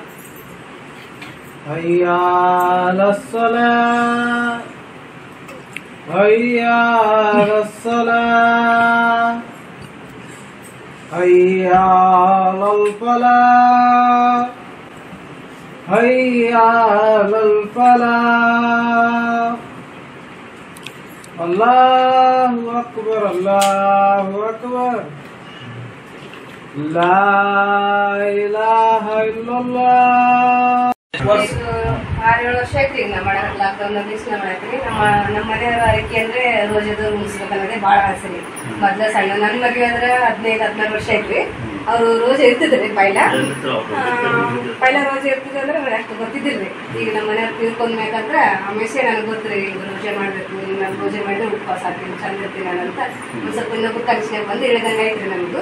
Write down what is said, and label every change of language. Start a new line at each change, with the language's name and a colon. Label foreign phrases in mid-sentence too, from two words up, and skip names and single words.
Arabic: حي على الصلاة، حي على الصلاة، حي على الفلاح، حي على الفلاح. الله أكبر، الله أكبر، لا إله إلا الله.
Kannada: 6-7 ವರ್ಷ ಆಯ್ತು ಈಗ ನಮ್ಮ ಲಾಕ್ಡೌನ್ ದಿವಸ ಮಾಡಾಕ್ರಿ. ನಮ್ಮ ಮನೆಯವ್ರ ಆರೈಕೆ ಅಂದ್ರೆ ರೋಜದು ಮುಗಿಸ್ಬೇಕನ್ನೋದೇ ಭಾಳ ಆಸೆ ರೀ. ಮೊದ್ಲು ಸಣ್ಣ ನನ್ನ ಮದುವೆ ಆದ್ರೆ 15-16 ವರ್ಷ ಆಯ್ತು. ಅವರು ರೋಜೆ ಇರ್ತಿದ್ರಿ ಪೈಲ ರೋಜೆ ಇರ್ತಿದ್ರಿ ಅಂದ್ರೆ ನನಗೆ ಅಷ್ಟು ಗೊತ್ತಿದ್ದಿಲ್ರಿ. ಈಗ ನಮ್ಮ ಮನೆಯವ್ರು ತಿಳ್ಕೊಂಡ್ಬೇಕಂದ್ರೆ ಆಮೇಲೆ ನನಗೆ ಗೊತ್ತಿರಿ ಈಗ ರೋಜೆ ಮಾಡಬೇಕು, ನಾನು ರೋಜೆ ಮಾಡಿದ್ರೆ ಉಪವಾಸ ಆಗ್ತೀನಿ, ಚಂದ ಇರ್ತೀನಿ ಅಂತ ಒಂದು ಸ್ವಲ್ಪ ಇನ್ನೊಬ್ಬರು ಕಲಿಸ್ಕೊಂಡು ಬಂದು ಹೇಳಿದಂಗೆ ಆಯ್ತು ನಮಗೂ.